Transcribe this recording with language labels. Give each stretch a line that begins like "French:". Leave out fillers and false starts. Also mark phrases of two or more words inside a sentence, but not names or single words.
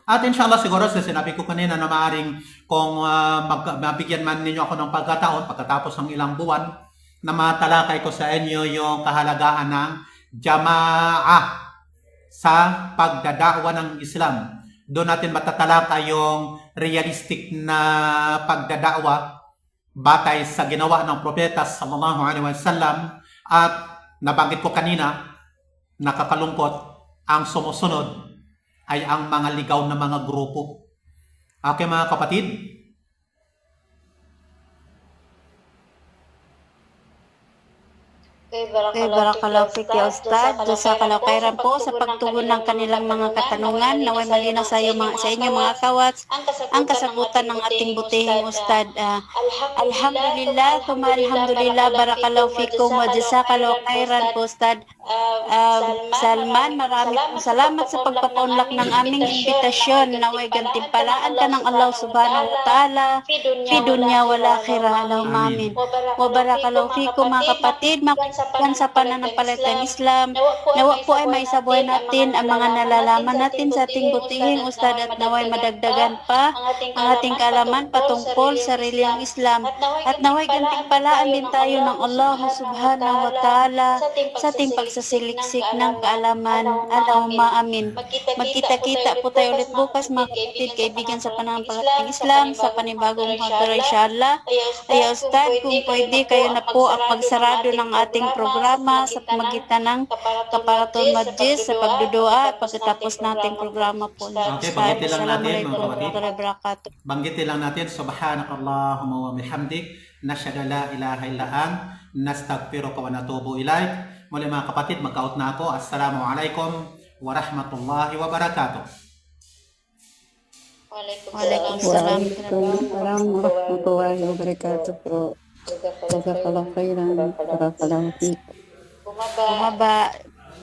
Filipino: At inshallah siguro sa sinabi ko kanina na maaring kung mabigyan man ninyo ako ng pagkataon pagkatapos ng ilang buwan na matalakay ko sa inyo yung kahalagahan ng jama'ah sa pagdadawa ng Islam. Doon natin matatalakay yung realistic na pagdadawa batay sa ginawa ng propeta
Arabic: صلى الله عليه وسلم.
Filipino: At nabanggit ko kanina, nakakalungkot, ang sumusunod ay ang mga ligaw na mga grupo. Okay mga kapatid?
Arabic: بارك الله فيك يا أستاذ.
Filipino: Sa kalakairan po sa pagtugon ng kanilang mga katanungan, naway malinaw sa inyo mga kawats ang kasagutan ng ating butihing Ustad.
Arabic: الحمد لله، الحمد لله، بارك الله فيكم وجزاكم الله خيرا po أستاذ.
Filipino: Salman, marami pong salamat sa pagpapaunlak ng aming imbitasyon. Naway gantimpalaan ka ng
Arabic: Allah سبحانه وتعالى. في الدنيا والآخرة. اللهم آمين. وبارك الله فيكم
Filipino: mga kapatid. Makukuhan sa pananampalatayang Islam. Nawa po ay maisabuhay natin ang mga nalalaman natin sa ating butihing ustad at naway madagdagan pa ang ating kaalaman patungkol sa reliyong Islam. At naway gantimpalaan din tayo ng Allah
Arabic: سبحانه وتعالى
Filipino: sa ating pagsasiliksik ng kaalaman.
Arabic: اللهم آمين.
Filipino: Magkita-kita po tayo ulit bukas mga kapatid, kaibigan sa pananampalatayang Islam, sa panibagong hadara inshallah. Ay ustad, kung pwede kayo na po ang magsarado ng ating programa sa pamagitan ng
Arabic: كفارة المجلس
Filipino: sa pagdudua at pagkatapos nating programa po. Okay, banggitin lang natin, mga
Arabic: Assalamualaikum
Filipino: kapatid.
Arabic: ورحمة الله وبركاته.
Filipino: Banggitin lang natin,
Arabic: سبحانك اللهم وبحمدك، نشهد أن لا إله إلا أنت، نستغفرك ونتوب إليك.
Filipino: Muli mga kapatid, mag-out na ako.
Arabic: السلام عليكم ورحمة الله وبركاته. Waalaikumsalam. وعليكم السلام ورحمة الله وبركاته po. جزاك الله خيرا. بارك الله فيك.
Filipino: Bumaba